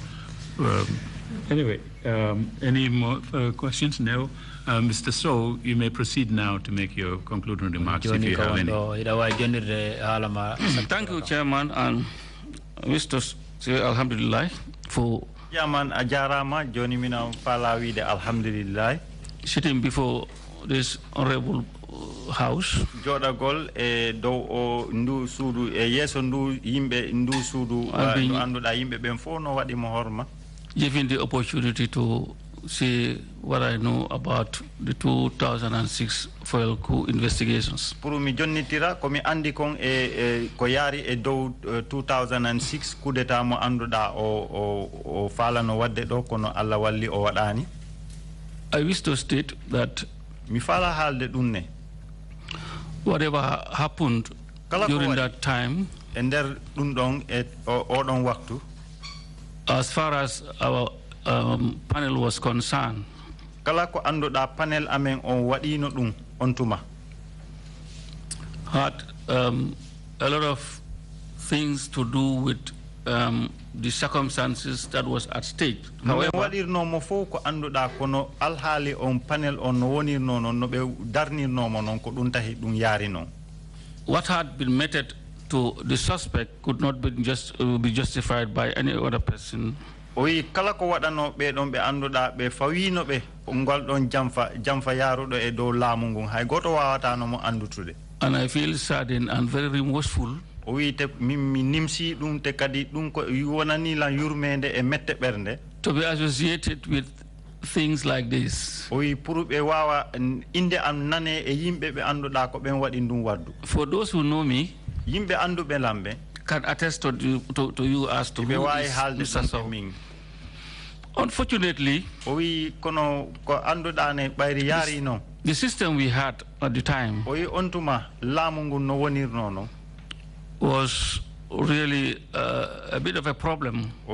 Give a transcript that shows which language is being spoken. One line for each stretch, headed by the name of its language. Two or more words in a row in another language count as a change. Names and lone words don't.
English: Anyway, any more questions? No. Mr. Sow, you may proceed now to make your concluding remarks if you have any. Thank you, Chairman, and Mr. Alhamdulillah for
Fula: Chairman ajarama joni mina fala wide alhamdulillah
English: sitting before this honorable house.
Fula: Jodagol e dow o ndu suudu e yeso ndu yimbe ndu suudu anduda yimbe ben fo no wadi mo horma.
English: Given the opportunity to say what I know about the 2006 foil coup investigations.
Fula: Pour mi jonnitira ko mi andi kon ko yari e dow 2006
French: coup d'état
Fula: mo anduda o falano wadde do kono Allah walli o wadani.
English: I wish to state that
Fula: mi fala halde dunne
English: whatever happened during that time
Fula: and der dun don e o don waktu,
English: as far as our panel was concerned,
Fula: kala ko anduda panel amen on wadino dum on tuma
English: had a lot of things to do with the circumstances that was at stake. However,
Fula: wadirno mo fo ko anduda kono alhali on panel on woni non no be darnirno mo non ko dun tahi dun yari non.
English: What had been meted to the suspect could not be justified by any other person.
Fula: Oyi kala ko waɗano ɓe ɗon ɓe annduɗa ɓe fawino ɓe ngol ɗon jamfa yaruɗo e dow laamu ngun hay goto wawatano mo andutude.
English: And I feel saddened and very remorseful.
Fula: O wi te mi nimsi ɗum te kadi ɗum ko wonani lan yurmede e mette ɓernde.
English: To be associated with things like this.
Fula: O wi pour ɓe wawa inde am nane e yimɓe ɓe annduɗa ko ɓen waɗi ɗum waddu.
English: For those who know me,
Fula: yimɓe anduɓe lamɓe
English: can attest to you as to who is Mr. Sow. Unfortunately, the system we had at the time was really a bit of a problem.